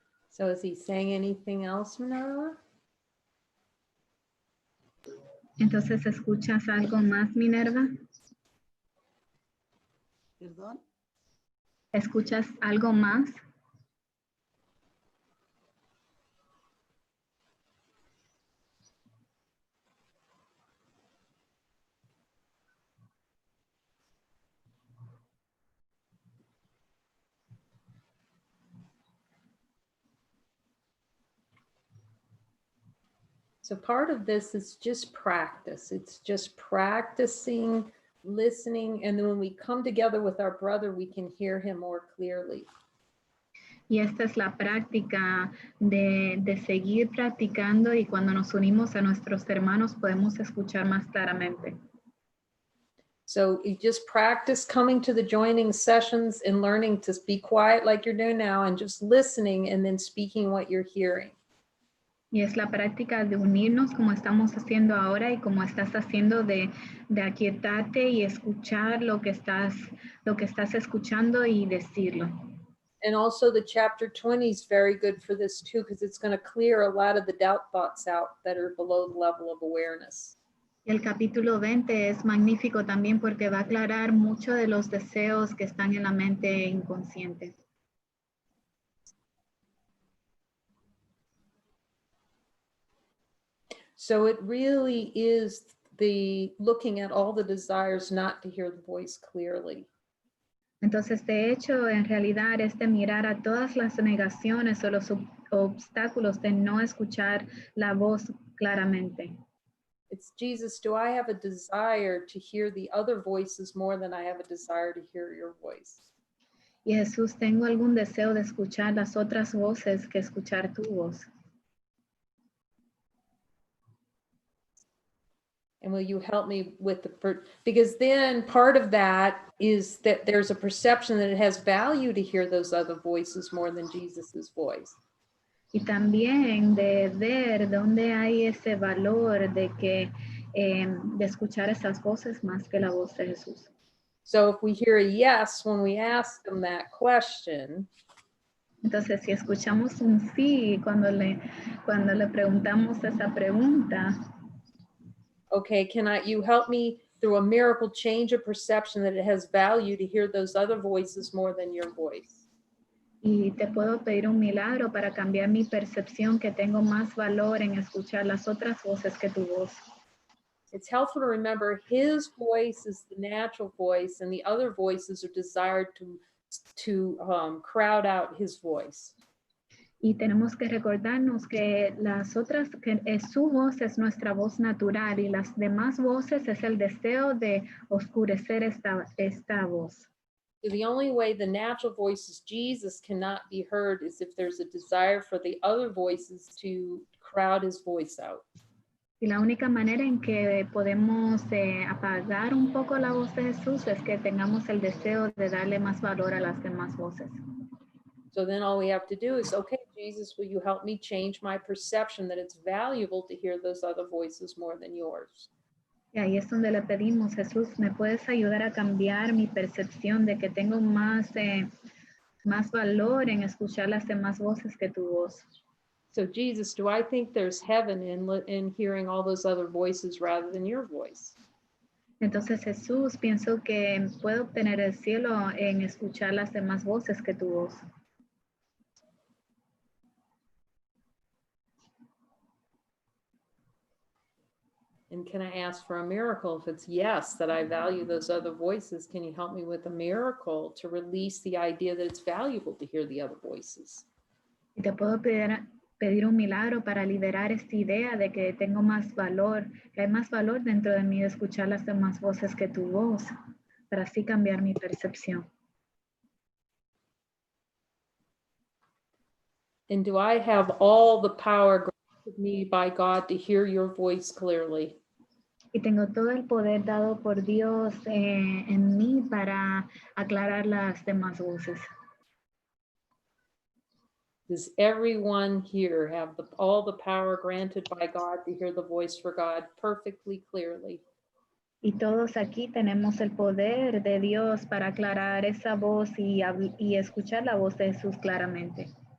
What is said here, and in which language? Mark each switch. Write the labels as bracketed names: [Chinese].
[English] So is he saying anything else, Minerva? [Spanish] Entonces, ¿escuchas algo más, Minerva? ¿Perdón? ¿Escuchas algo más? [English] So part of this is just practice. It's just practicing, listening, and then when we come together with our brother, we can hear him more clearly. [Spanish] Y esta es la práctica de seguir practicando, y cuando nos unimos a nuestros hermanos podemos escuchar más claramente. [English] So you just practice coming to the joining sessions and learning to be quiet like you're doing now and just listening and then speaking what you're hearing. [Spanish] Y es la práctica de unirnos como estamos haciendo ahora y como estás haciendo de aquietarte y escuchar lo que estás escuchando y decirlo. [English] And also the chapter 20 is very good for this too, because it's going to clear a lot of the doubt thoughts out that are below the level of awareness. [Spanish] Y el capítulo 20 es magnífico también porque va a aclarar mucho de los deseos que están en la mente inconsciente. [English] So it really is the looking at all the desires not to hear the voice clearly. [Spanish] Entonces, de hecho, en realidad es de mirar a todas las negaciones o los obstáculos de no escuchar la voz claramente. [English] It's Jesus, do I have a desire to hear the other voices more than I have a desire to hear your voice? [Spanish] Y Jesús, ¿tengo algún deseo de escuchar las otras voces que escuchar tu voz? [English] And will you help me with because then part of that is that there's a perception that it has value to hear those other voices more than Jesus's voice. [Spanish] Y también de ver dónde hay ese valor de que de escuchar esas voces más que la voz de Jesús. [English] So if we hear a yes when we ask them that question, [Spanish] entonces si escuchamos un sí cuando le preguntamos esa pregunta, [English] okay, you help me through a miracle change a perception that it has value to hear those other voices more than your voice? [Spanish] Y te puedo pedir un milagro para cambiar mi percepción, que tengo más valor en escuchar las otras voces que tu voz. [English] It's helpful to remember his voice is the natural voice and the other voices are desired to crowd out his voice. [Spanish] Y tenemos que recordarnos que su voz es nuestra voz natural y las demás voces es el deseo de oscurecer esta voz. [English] So the only way the natural voices Jesus cannot be heard is if there's a desire for the other voices to crowd his voice out. [Spanish] Y la única manera en que podemos apagar un poco la voz de Jesús es que tengamos el deseo de darle más valor a las demás voces. [English] So then all we have to do is, okay, Jesus, will you help me change my perception that it's valuable to hear those other voices more than yours? [Spanish] Y ahí es donde le pedimos, Jesús, ¿me puedes ayudar a cambiar mi percepción de que tengo más valor en escuchar las demás voces que tu voz? [English] So Jesus, do I think there's heaven in hearing all those other voices rather than your voice? [Spanish] Entonces, Jesús, pienso que puedo obtener el cielo en escuchar las demás voces que tu voz. [English] And can I ask for a miracle? If it's yes, that I value those other voices, can you help me with a miracle to release the idea that it's valuable to hear the other voices? [Spanish] Y te puedo pedir un milagro para liberar esta idea de que tengo más valor, que hay más valor dentro de mí de escuchar las demás voces que tu voz, para así cambiar mi percepción. [English] And do I have all the power granted me by God to hear your voice clearly? [Spanish] Y tengo todo el poder dado por Dios en mí para aclarar las demás voces. [English] Does everyone here have all the power granted by God to hear the voice for God perfectly clearly? [Spanish] Y todos aquí tenemos el poder de Dios para aclarar esa voz y escuchar la voz de Jesús claramente.